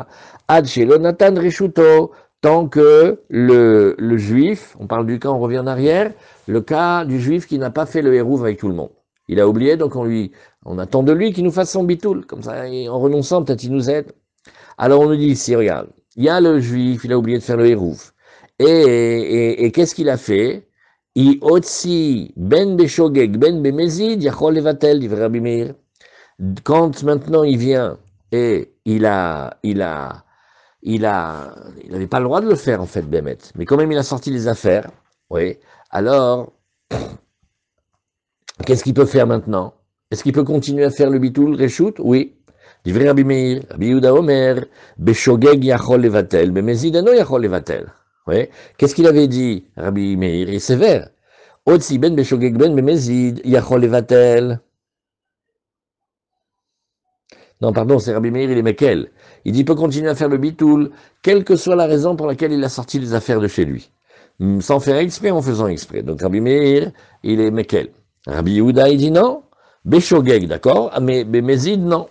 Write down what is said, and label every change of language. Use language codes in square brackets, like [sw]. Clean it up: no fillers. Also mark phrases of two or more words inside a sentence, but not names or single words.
[he] עד שלא נתן רשותו, [fr] tant que le juif, on parle du cas, on revient en arrière, le cas du juif qui n'a pas fait le hérouv avec tout le monde. Il a oublié, donc on attend de lui qu'il nous fasse son bitoul, comme ça, et en renonçant, peut-être il nous aide. Alors on nous dit ici, regarde, il y a le juif, il a oublié de faire le hérouv. Et qu'est-ce qu'il a fait? [he] אי הוציא בין בשוגג בין במזיד יכול לבטל דברי רבי מאיר. [fr] Quand maintenant il vient et il n'avait pas le droit de le faire en fait, Bémet. Mais quand même il a sorti les affaires, oui. Alors, qu'est-ce qu'il peut faire maintenant? Est-ce qu'il peut continuer à faire le [he] ביטול, רשות? [fr] Oui. [he] דברי רבי מאיר, רבי יהודה אומר, בשוגג יכול לבטל, במזיד אינו יכול לבטל. [fr] Oui. Qu'est-ce qu'il avait dit, Rabbi Meir? Il est sévère. [he] הוציא בין בשוגג בין במזיד יכול לבטל. [fr] Non, pardon, c'est Rabbi Meir, il est Mekel. Il dit, il peut continuer à faire le bitoul, quelle que soit la raison pour laquelle il a sorti les affaires de chez lui. Sans faire exprès, en faisant exprès. Donc Rabbi Meir, il est Mekel. Rabbi Yehuda, il dit non. Beshogeg, d'accord, mais Mezid, non.